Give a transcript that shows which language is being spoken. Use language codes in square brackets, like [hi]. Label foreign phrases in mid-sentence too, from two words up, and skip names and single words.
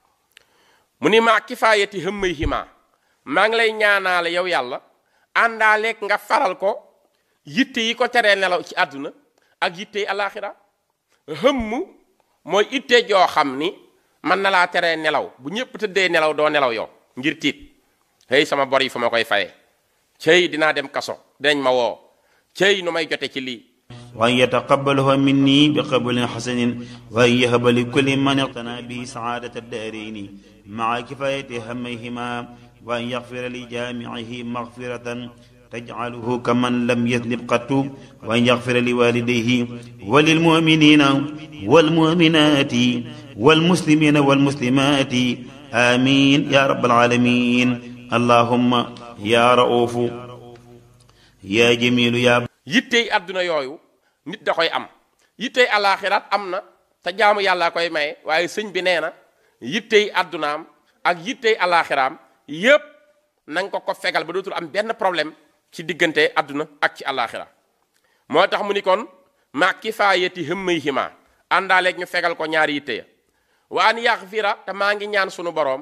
[wo] mu ni [ar] ما كفاية همّيهما [wo] maa ngi lay ñaanaale yow yàlla àndaaleeg nga faral ko yitte yi ko teree nelaw ci àdduna ak yitte yi alaxira hëmm mooy itte joo xam ni mën na laa teree nelaw bu ñépp tëddee nelaw doo nelaw yow ngir tiit hey sama bor yi fu ma koy fayee cey dinaa dem kaso dinañ ma woo cey nu may jote ci lii [ar] وأن يتقبله مني بقبول حسن وأن يهب لكل من اقتناه سعادة الدارين ما كفاية همّيهما وأن يغفر لجامعه مغفرة تجعله كمن لم يذنب قط وأن يغفر لوالديه وللمؤمنين والمؤمنات والمسلمين والمسلمات آمين يا رب العالمين اللهم يا رؤوف يا جميل يا [wo] yittey àdduna yooyu nit da koy am yittey alaxiraat am na te jaamu yàlla koy maye waaye sëñ bi nee na yittey àddunaam ak yittey alaxiraam yépp na nga ko fegal ba dootul am benn problème ci diggante àdduna ak ci alaxira moo tax mu ni kon [ar] ما كفاية همّيهما [wo] àndaaleeg ñu fegal ko ñaari yitte ya [ar] وأن يغفر [wo] te maa ngi ñaan sunu boroom